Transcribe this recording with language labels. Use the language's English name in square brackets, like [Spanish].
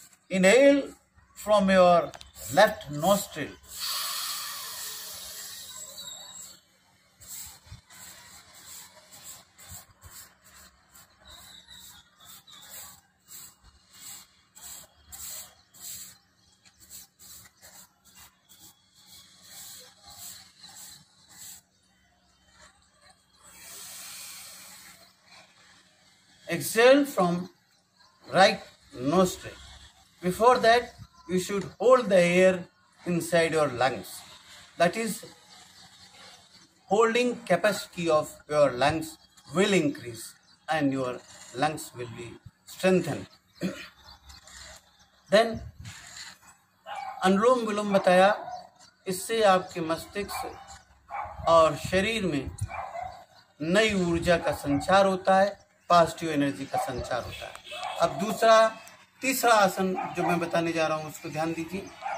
[English] Inhale from your left nostril, exhale from right nostril. Before that, you should hold the air inside your lungs. That is, holding capacity of your lungs will increase and your lungs will be strengthened. [Hindi] Then, अनुलोम विलोम बताया, इससे आपके मस्तिष्क और शरीर में नई ऊर्जा का संचार होता है, पॉजिटिव एनर्जी का संचार होता है। अब तीसरा आसन जो मैं बताने जा रहा हूँ उसको ध्यान दीजिए।